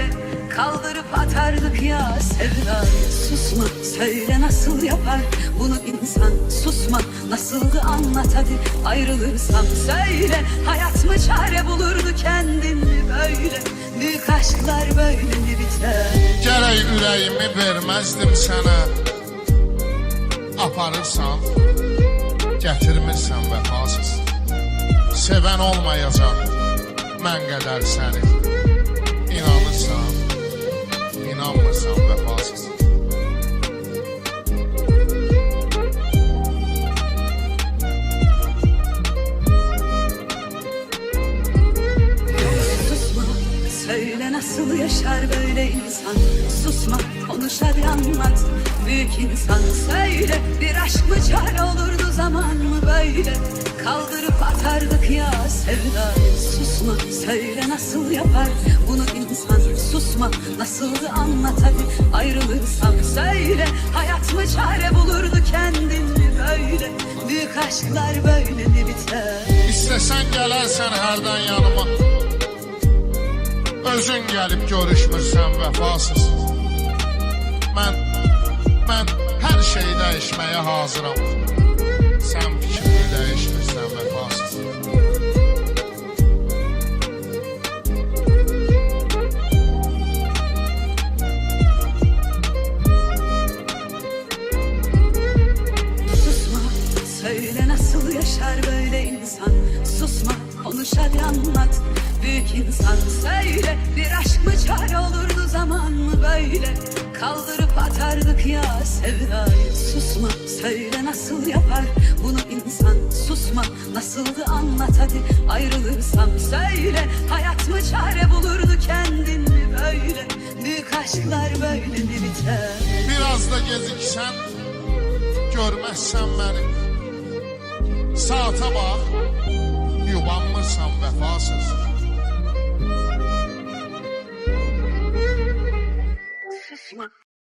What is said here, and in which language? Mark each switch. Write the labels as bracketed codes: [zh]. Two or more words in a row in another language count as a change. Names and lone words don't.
[tr] Kaldırıp atardık ya sevdayı. Susma, söyle nasıl yapar bunu insan? Susma, nasıldı anlat hadi. Ayrılırsam söyle, hayat mı çare bulurdu, kendin mi böyle? Büyük aşklar böyle mi biter? [az] Gərək ürəyimi verməzdim sənə. Aparırsan, gətirmirsən vəfasız. Sevən olmayacaq mən qədər səni. İnanırsan, inanmırsan vəfasız. [tr] Susma, söyle nasıl yaşar böyle insan? Susma, konuş hadi anlat. Büyük insan söyle, bir aşk mı çare olurdu, zaman mı böyle? Kaldırıp atardık ya sevdayı. Susma, söyle nasıl yapar bunu insan? Susma, nasıldı anlat hadi. Ayrılırsam söyle, hayat mı çare bulurdu, kendin mi böyle? Büyük aşklar böyle mi biter? [az] İstəsən gələrsən hərdən yanıma. Özün gəlib görüşmürsən vəfasız. Mən hər şeyi dəyişməyə hazıram. Sən fikrini dəyişmirsən vəfasız. [tr] Susma, söyle nasıl yaşar böyle insan? Susma, konuş hadi anlat. Büyük insan söyle, bir aşk mı çare olurdu, zaman mı böyle? Kaldırıp atardık ya sevdayı. Susma, söyle nasıl yapar bunu insan? Susma, nasıldı anlat hadi. Ayrılırsam söyle, hayat mı çare bulurdu, kendin mi böyle? Büyük aşklar böyle mi biter? [az] Biraz da geziksən, görməzsən məni. Saata bax, yubanmırsan vəfasız. [tr] Susma.